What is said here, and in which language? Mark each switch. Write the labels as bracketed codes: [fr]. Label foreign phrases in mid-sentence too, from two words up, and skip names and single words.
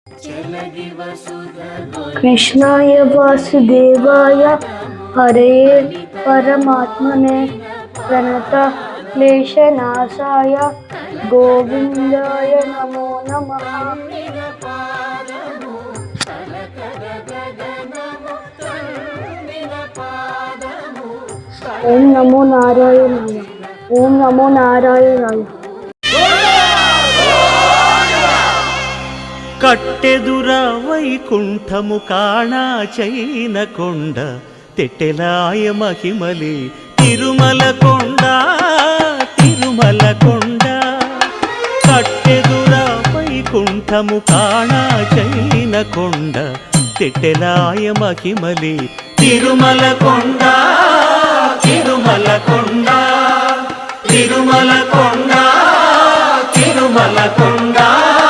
[sa] कृष्णाय वासुदेवाय हरे परमात्मने प्रणतः क्लेशनाशाय गोविंदाय नमो नमः। ओम नमो नारायणाय। ओम नमो नारायणाय। [te] కట్టెదుర వైకుంఠము కాణా చైన కొండ తెట్టెలాయ మహిమలే తిరుమల కొండ తిరుమల కొండ. కట్టెదుర వైకుంఠము కాణా చైన కొండ తెట్టెలాయ మహిమలే తిరుమల కొండ తిరుమల కొండ తిరుమల కొండ తిరుమల కొండ.